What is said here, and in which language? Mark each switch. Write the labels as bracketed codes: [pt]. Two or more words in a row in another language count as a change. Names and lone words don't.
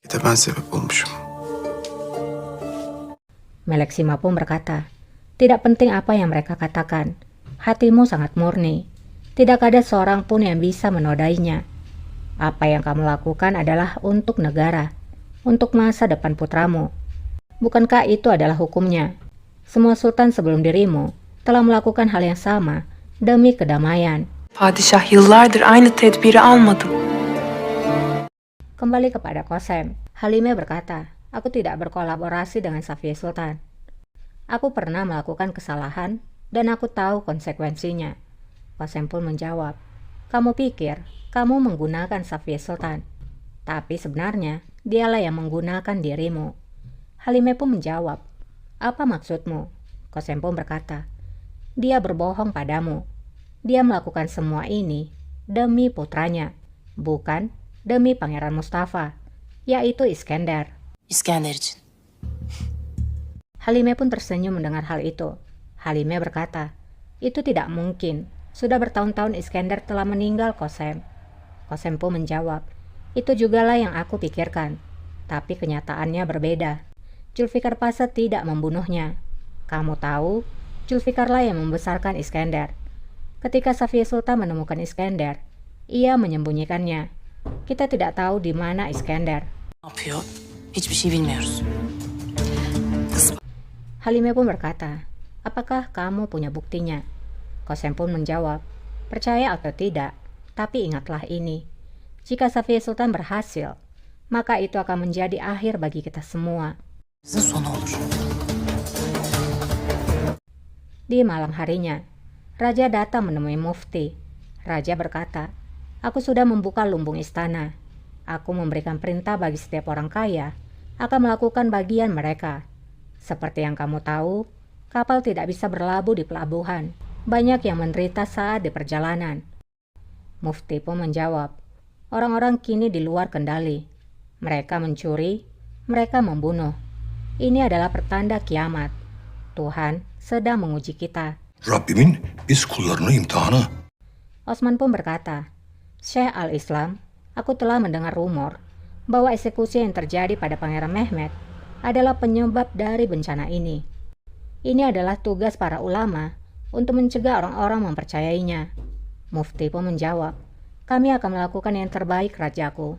[tr] Bir de ben sebep olmuşum. [id] Meleksima pun berkata, tidak penting apa yang mereka katakan. Hatimu sangat murni. Tidak ada seorang pun yang bisa menodainya. Apa yang kamu lakukan adalah untuk negara, untuk masa depan putramu. Bukankah itu adalah hukumnya? Semua sultan sebelum dirimu telah melakukan hal yang sama demi kedamaian. [tr] Padişah yıllardır aynı tedbiri almadım. [id] Kembali kepada Qasem, Halimah berkata, aku tidak berkolaborasi dengan Safiya Sultan. Aku pernah melakukan kesalahan dan aku tahu konsekuensinya. Qasem pun menjawab, kamu pikir kamu menggunakan Safiya Sultan, tapi sebenarnya dialah yang menggunakan dirimu. Halimah pun menjawab, apa maksudmu? Qasem pun berkata, dia berbohong padamu. Dia melakukan semua ini demi putranya, bukan demi Pangeran Mustafa, yaitu Iskandar. [tr] İskender için. [id] Halimah pun tersenyum mendengar hal itu. Halimah berkata, itu tidak mungkin. Sudah bertahun-tahun Iskandar telah meninggal, Qasem. Qasem pun menjawab, itu jugalah yang aku pikirkan. Tapi kenyataannya berbeda. Zulfikar Pasha tidak membunuhnya. Kamu tahu, Zulfikarlah yang membesarkan Iskandar. Ketika Safiya Sultan menemukan Iskandar, ia menyembunyikannya. Kita tidak tahu di mana Iskandar. [tr] Ne yapıyor? Hiçbir şey bilmiyoruz. [id] Halimah pun berkata, apakah kamu punya buktinya? Qasem pun menjawab, percaya atau tidak, tapi ingatlah ini. Jika Safiya Sultan berhasil, maka itu akan menjadi akhir bagi kita semua. [tr] Bizim sonu olur. [id] Di malam harinya, Raja datang menemui Mufti. Raja berkata, aku sudah membuka lumbung istana. Aku memberikan perintah bagi setiap orang kaya akan melakukan bagian mereka. Seperti yang kamu tahu, kapal tidak bisa berlabuh di pelabuhan. Banyak yang menderita saat di perjalanan. Mufti pun menjawab, orang-orang kini di luar kendali. Mereka mencuri, mereka membunuh. Ini adalah pertanda kiamat. Tuhan sedang menguji kita. [tr] Rabbimin biz kullarını imtihanı. [id] Osman pun berkata, Syekh al-Islam, aku telah mendengar rumor bahwa eksekusi yang terjadi pada Pangeran Mehmet adalah penyebab dari bencana ini. Ini adalah tugas para ulama untuk mencegah orang-orang mempercayainya. Mufti pun menjawab, kami akan melakukan yang terbaik, rajaku.